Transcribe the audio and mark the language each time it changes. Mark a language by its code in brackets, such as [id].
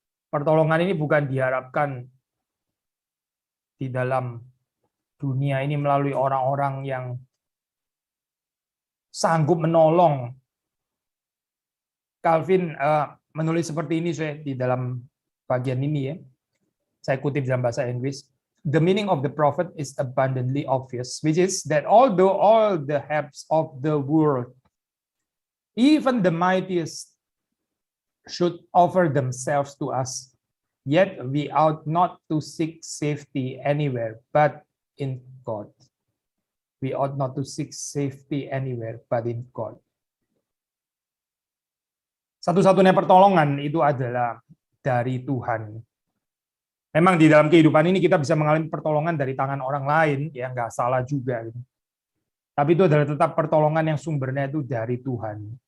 [id] Pertolongan ini bukan diharapkan di dalam dunia ini melalui orang-orang yang sanggup menolong. Calvin menulis seperti ini saya di dalam bagian ini ya. Saya kutip dalam bahasa Inggris. [en] The meaning of the prophet is abundantly obvious, which is that although all the helps of the world, even the mightiest, should offer themselves to us, yet we ought not to seek safety anywhere but in God. We ought not to seek safety anywhere but in God. [id] Satu-satunya pertolongan itu adalah dari Tuhan. Memang di dalam kehidupan ini kita bisa mengalami pertolongan dari tangan orang lain, ya nggak salah juga. Tapi itu adalah tetap pertolongan yang sumbernya itu dari Tuhan.